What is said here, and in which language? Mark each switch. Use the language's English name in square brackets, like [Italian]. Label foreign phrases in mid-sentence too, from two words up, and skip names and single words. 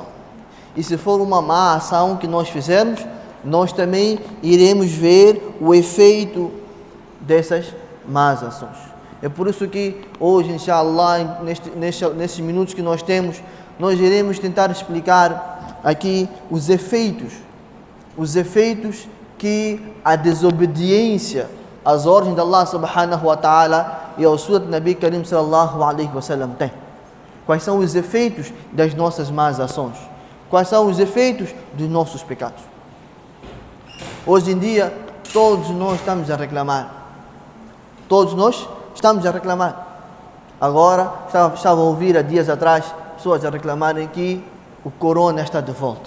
[Portuguese] E se for uma má ação que nós fizermos, nós também iremos ver o efeito dessas más ações. É por isso que hoje, inshallah, nesses minutos que nós temos, nós iremos tentar explicar aqui os efeitos que a desobediência às ordens de Allah [Arabic] سبحانه وتعالى [Portuguese] e ao sua [Arabic] نبي كريم صلى الله عليه وسلم [Portuguese] tem. Quais são os efeitos das nossas más ações? Quais são os efeitos dos nossos pecados? Hoje em dia, todos nós estamos a reclamar. Todos nós estamos a reclamar. Agora, estava a ouvir há dias atrás pessoas a reclamarem que o corona está de volta.